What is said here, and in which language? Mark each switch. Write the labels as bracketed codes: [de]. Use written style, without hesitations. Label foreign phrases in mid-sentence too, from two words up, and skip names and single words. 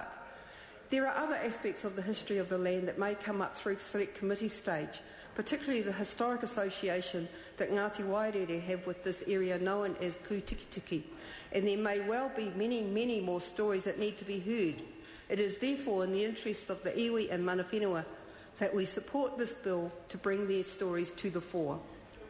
[en] There are other aspects of the history of the land that may come up through select committee stage, particularly the historic association that Ngāti Wairere have with this area known as Pūtikitiki, and there may well be many, many more stories that need to be heard. It is therefore in the interests of the iwi and [mi] mana whenua [en] that we support this bill to bring their stories to the fore.